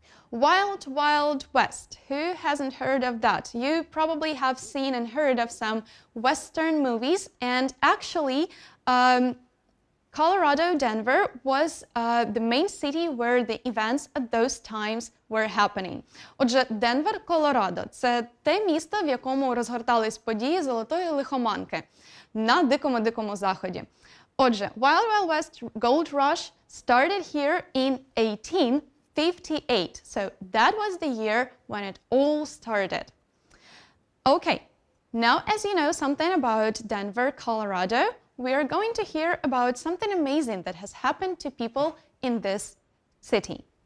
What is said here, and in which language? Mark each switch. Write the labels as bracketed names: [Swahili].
[English] Wild Wild West. Who hasn't heard of that? You probably have seen and heard of some Western movies, and actually Colorado, Denver was the main city where the events at those times were happening. [Ukrainian] Отже, Денвер, Колорадо – це те місто, в якому розгортались події Золотої лихоманки на дикому заході. [English] Отже, Wild Wild West Gold Rush started here in 1858. So that was the year when it all started. Okay, now as you know something about Denver, Colorado, we are going to hear about something amazing that has happened to people in this city.